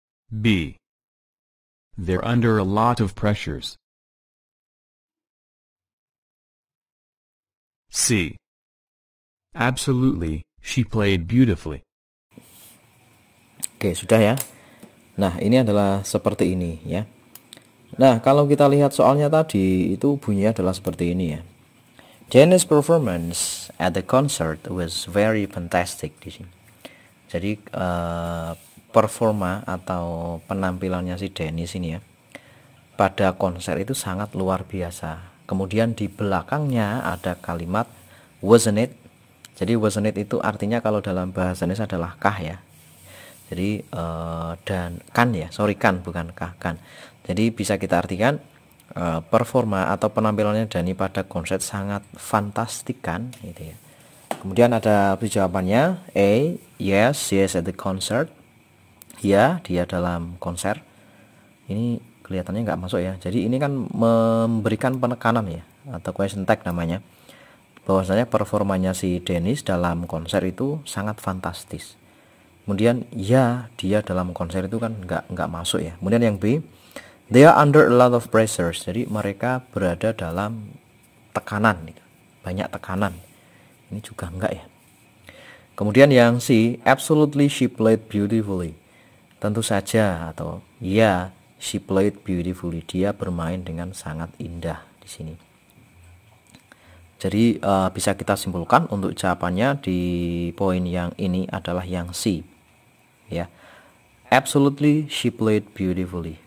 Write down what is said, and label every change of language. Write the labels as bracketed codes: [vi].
[en] B. They're under a lot of pressures. C. Absolutely, she played beautifully. [id] Oke, sudah ya. Nah, ini adalah seperti ini ya. Nah, kalau kita lihat soalnya tadi itu bunyinya adalah seperti ini ya. [en] Dennis' performance at the concert was very fantastic [id] di sini. Jadi performa atau penampilannya si Dennis ini ya pada konser itu sangat luar biasa. Kemudian di belakangnya ada kalimat wasn't it. Jadi wasn't it itu artinya kalau dalam bahasa Indonesia adalah kah ya. Jadi dan kan ya, sorry kan bukan kah, kan. Jadi bisa kita artikan performa atau penampilannya Dani pada konser sangat fantastik kan gitu ya. Kemudian ada jawabannya A, [en] yes, she is at the concert. [id] Ya, dia dalam konser. Ini kelihatannya nggak masuk ya. Jadi ini kan memberikan penekanan ya, atau question tag namanya, bahwasanya performanya si Dennis dalam konser itu sangat fantastis. Kemudian ya, dia dalam konser itu kan nggak masuk ya. Kemudian yang B, [en] they are under a lot of pressures. [id] Jadi mereka berada dalam tekanan gitu. Banyak tekanan. Ini juga enggak ya. Kemudian yang C, [en] absolutely she played beautifully. [id] Tentu saja atau ya, [en] she played beautifully. [id] Dia bermain dengan sangat indah di sini. Jadi bisa kita simpulkan untuk jawabannya di poin yang ini adalah yang C. Ya. [en] Absolutely she played beautifully.